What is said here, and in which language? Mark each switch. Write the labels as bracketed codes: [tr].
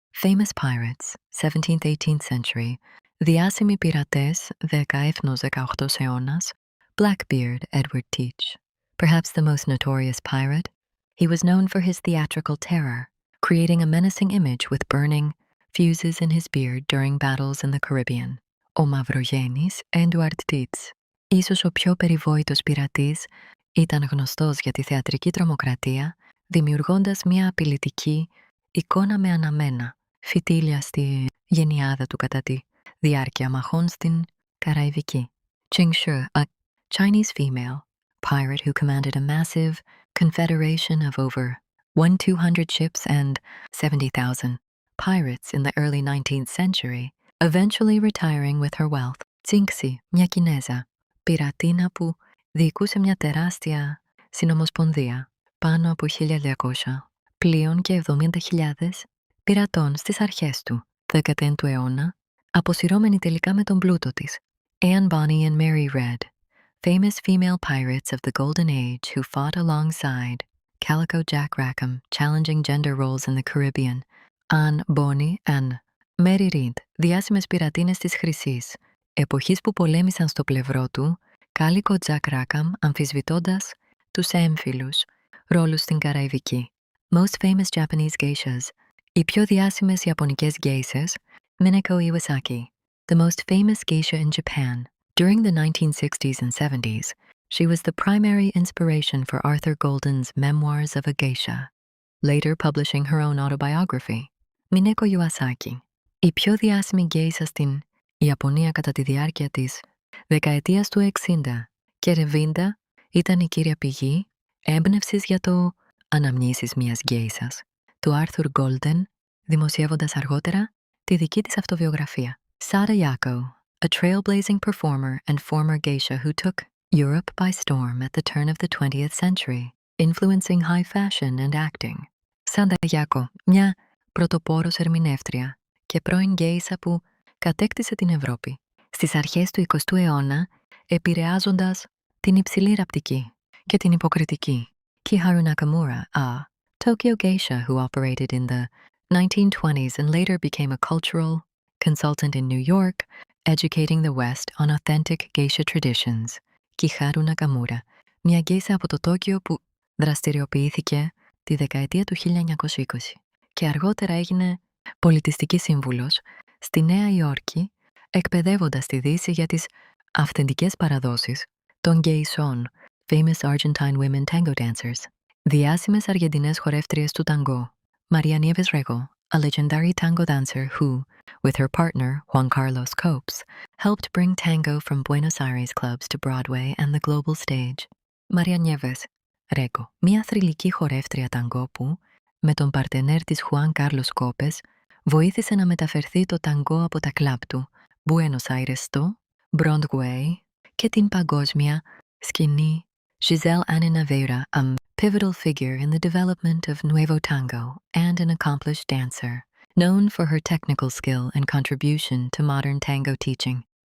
[en] Famous pirates, 17th-18th century, [el] διάσημοι πειρατές 17ος-18ος αιώνας, [en] Blackbeard Edward Teach. Perhaps the most notorious pirate, he was known for his theatrical terror, creating a menacing image with burning fuses in his beard during battles in the Caribbean. [el] Ο Μαυρογένης Edward Teach. Ίσως ο πιο περιβόητος πειρατής, ήταν γνωστός για τη θεατρική τρομοκρατία, δημιουργώντας μια απειλητική εικόνα με αναμένα φυτίλια στη γενιάδα του κατά τη διάρκεια μαχών στην Καραϊβική. [en] Qing Shi, a Chinese female pirate who commanded a massive confederation of over 1,200 ships and 70,000 pirates in the early 19th century, eventually retiring with her wealth. [el] Cingxi, μια Κινέζα, πειρατίνα που διοικούσε μια τεράστια συνομοσπονδία, πάνω από 1.200 πλοίων και 70.000 πειρατών στις αρχές του 19ου αιώνα, αποσυρώμενη τελικά με τον πλούτο της. [en] Anne Bonny and Mary Red, famous female pirates of the Golden Age who fought alongside Calico Jack Rackham, challenging gender roles in the Caribbean. [el] Anne Bonny and Mary Read, διάσημες πειρατίνες της Χρυσής, εποχής που πολέμησαν στο πλευρό του Calico Jack Rackham, αμφισβητώντας τους έμφυλους ρόλους στην Καραϊβική. [en] Most famous Japanese geishas, [el] οι πιο διάσημες Ιαπωνικές γέισες, [en] Minako Iwasaki, the most famous geisha in Japan. During the 1960s and 70s, she was the primary inspiration for Arthur Golden's Memoirs of a Geisha, later publishing her own autobiography. [el] Minako Iwasaki, η πιο διάσημη γέισα στην Ιαπωνία κατά τη διάρκεια της δεκαετίας του 60 και 70, ήταν η κύρια πηγή έμπνευσης για το «Αναμνήσεις μιας γέισας» του Arthur Golden, δημοσιεύοντας αργότερα τη δική της αυτοβιογραφία. [en] Sada Yako, a trailblazing performer and former geisha who took Europe by storm at the turn of the 20th century, influencing high fashion and acting. [el] Sada Yako, μια πρωτοπόρος ερμηνεύτρια και πρώην γέισα που κατέκτησε την Ευρώπη στις αρχές του 20ου αιώνα, επηρεάζοντας την υψηλή ραπτική και την υποκριτική. [en] Kiharu Nakamura, a Tokyo geisha who operated in the 1920s and later became a cultural consultant in New York, educating the West on authentic geisha traditions. [el] Kiharu Nakamura, μια γέισα από το Τόκιο που δραστηριοποιήθηκε τη δεκαετία του 1920 και αργότερα έγινε πολιτιστική σύμβουλος στη Νέα Υόρκη, εκπαιδεύοντας τη Δύση για τις αυθεντικές παραδόσεις των γεϊσών, [en] famous Argentine women tango dancers. [el] Διάσημες Αργεντινές χορεύτριες του ταγκό, [en] Maria Nieves Rego, a legendary tango dancer who, with her partner Juan Carlos Copes, helped bring tango from Buenos Aires clubs to Broadway and the global stage. [el] Maria Nieves Rego, μια θρυλική χορεύτρια ταγκό που, με τον παρτενέρ της Juan Carlos Copes, βοήθησε να μεταφερθεί το ταγκό από τα κλαμπ του Buenos Aires στο Broadway και την παγκόσμια σκηνή. [en] Giselle Ana Naveira, a pivotal figure in the development of Nuevo Tango and an accomplished dancer, known for her technical skill and contribution to modern tango teaching.